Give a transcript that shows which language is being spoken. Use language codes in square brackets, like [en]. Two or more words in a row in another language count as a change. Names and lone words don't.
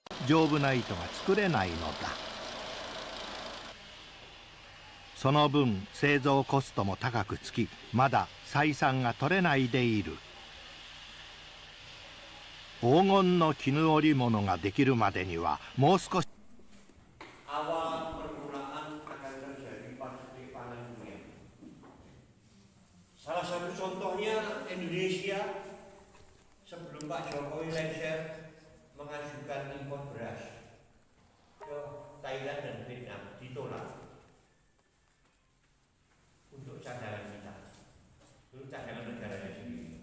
[ja] 丈夫な糸が作れないのだ。その分製造コストも高くつき、まだ採算が取れないでいる。黄金の絹織物ができるまでにはもう少し。 [id] Awal permulaan akan terjadi pabrik pangan dunia. Salah satu contohnya Indonesia sebelum Pak Jokowi lengser mengajukan impor beras ke Thailand dan Vietnam ditolak untuk cadangan kita, untuk cadangan negaranya sendiri.